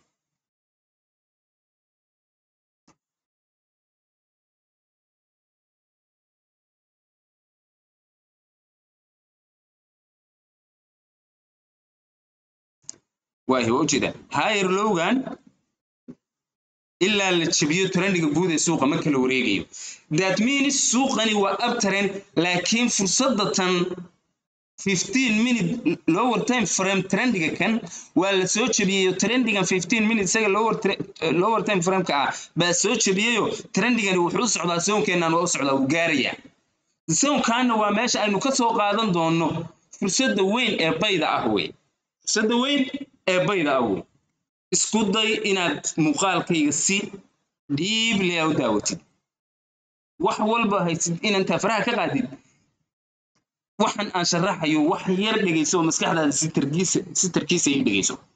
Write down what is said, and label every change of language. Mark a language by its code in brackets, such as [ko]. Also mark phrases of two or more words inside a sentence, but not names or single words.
[so] way wajida higher logan illa la jabiyo trendiga guud ee suuqa marka la wareegayo [en] that means [so] suuqani waa uptrend laakiin fursadda tan [en] 15 minute lower time frame [so] trendiga kan waa la soo jabiyay trendigan 15 minute isaga [en] lower time frame [so] ka baa soo jabiyayo trendigani wuxuu socdaa zone-keenan waa u socdaa uu gaaraya zone-kana waa meesha aynu ka soo qaadan doono fursadda weyn ee bayda ah way fursadda weyn ee bayda ah way isku day inaad muuqaalkayga si deeply u daawatid wax walba haysid in inta faraha ka qaadid waxan aan sharaxayo wax yar dhageyso maskaxdaada si tarkiisa ay dhageyso